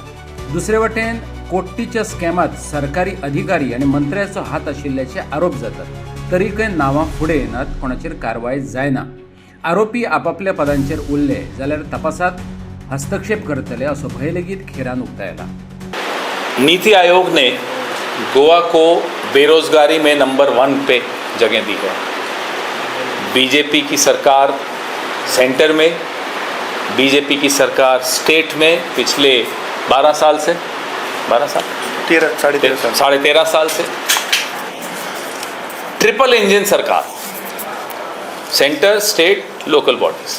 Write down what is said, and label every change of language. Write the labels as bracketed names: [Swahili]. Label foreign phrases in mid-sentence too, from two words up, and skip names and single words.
[Konkani] दुसरे वटेन कोट्टीच्या स्कॅमात सरकारी अधिकारी आनी मंत्र्याचो हात आशिल्ल्याचे आरोप जातात. तरीकय नांवां फुडें येनात, कोणाचेर कारवाय जायना. आरोपी आपापल्या पदांचेर उरले जाल्यार तपासात हस्तक्षेप करतले असो भंय लेगीत खेरान उक्तायला. [Hindi] नीति आयोग ने गोवा को बेरोजगारी में नंबर 1 पे जगह दी है। बीजेपी की सरकार सेंटर में, बीजेपी की सरकार स्टेट में पिछले 12 साल से 13.5 साल से [English] triple engine [Hindi] सरकार, सेंटर, स्टेट, [English] local bodies.